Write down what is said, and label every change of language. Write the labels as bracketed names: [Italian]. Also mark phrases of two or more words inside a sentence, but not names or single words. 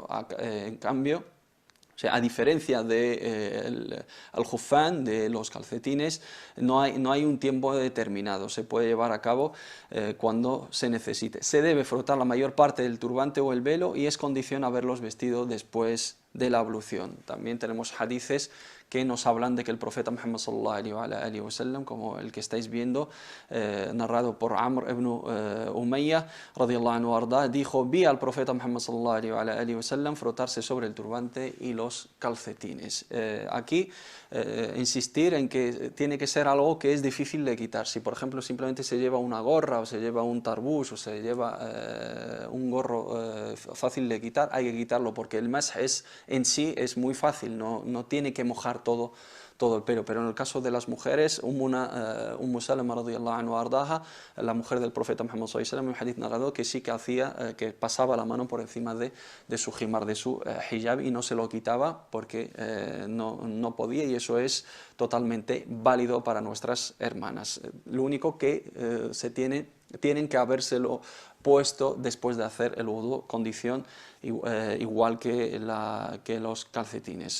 [Spanish] En cambio, o sea, a diferencia del al-Khuffain, de los calcetines, no hay un tiempo determinado, se puede llevar a cabo cuando se necesite. Se debe frotar la mayor parte del turbante o el velo y es condición haberlos vestido después de la ablución. También tenemos hadices que nos hablan de que el profeta Muhammad [Arabic] صلى الله عليه وسلم, [Spanish] como el que estáis viendo, narrado por Amr ibn Umayyah [Arabic] رضي الله عنه [Spanish] arda, dijo: vi al profeta Muhammad [Arabic] صلى الله عليه وسلم [Spanish] frotarse sobre el turbante y los calcetines. Aquí insistir en que tiene que ser algo que es difícil de quitar. Si por ejemplo simplemente se lleva una gorra o se lleva un tarbús o se lleva un gorro fácil de quitar, hay que quitarlo, porque el masj es en sí es muy fácil, no tiene que mojar todo el pelo, pero en el caso de las mujeres, Ummu Salama [Arabic] رضي الله عنها [Spanish] ardaha, la mujer del profeta Muhammad [Arabic] صلى الله عليه وسلم, [Spanish] en un hadith narrado que sí que hacía, que pasaba la mano por encima de su himar, de su hijab, y no se lo quitaba porque no podía, y eso es totalmente válido para nuestras hermanas. Lo único que tienen que habérselo puesto después de hacer el wudu, condición igual que los calcetines.